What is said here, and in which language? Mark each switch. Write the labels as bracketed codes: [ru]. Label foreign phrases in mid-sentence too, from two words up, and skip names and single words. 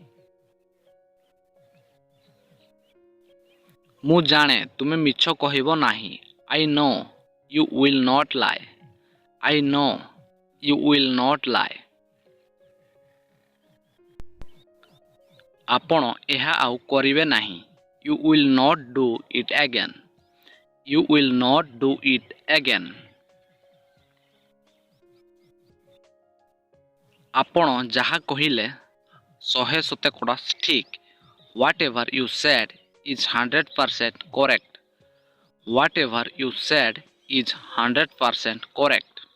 [or] ମୁଁ ଜାଣେ ତୁମେ ମିଛ କହିବ ନାହିଁ। [en] I know you will not lie. I know you will not lie. [or] ଆପଣ ଏହା ଆଉ କରିବେ ନାହିଁ। [en] You will not do it again. You will not do it again. [or] ଆପଣ ଯାହା କହିଲେ 100% ঠিক। [en] Whatever you said is 100% correct. Whatever you said is 100% correct.